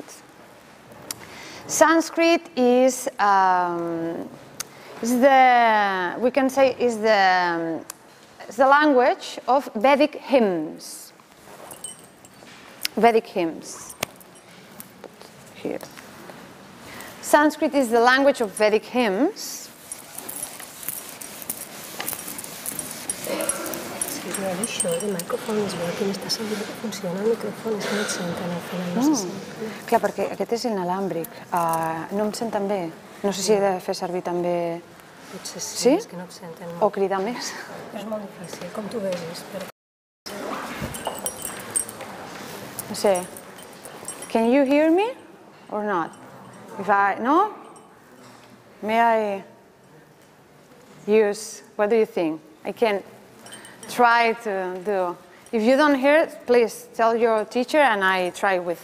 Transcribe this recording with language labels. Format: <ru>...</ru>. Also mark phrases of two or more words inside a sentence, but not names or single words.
<en>Sanskrit is we can say is the language of Vedic hymns. Vedic hymns. Here. Sanskrit is the language of Vedic hymns.</en> <ca>Clar, perquè aquest és inalàmbric. No em senten bé. No sé si he de fer servir també... Potser sí, és que no et senten. O cridar més. És molt difícil, com tu vegis. No sé.</ca> <en>Can you hear me or not? If I... No? May I use... What do you think? I can try to do... If you don't hear it, please tell your teacher and I try with...</en>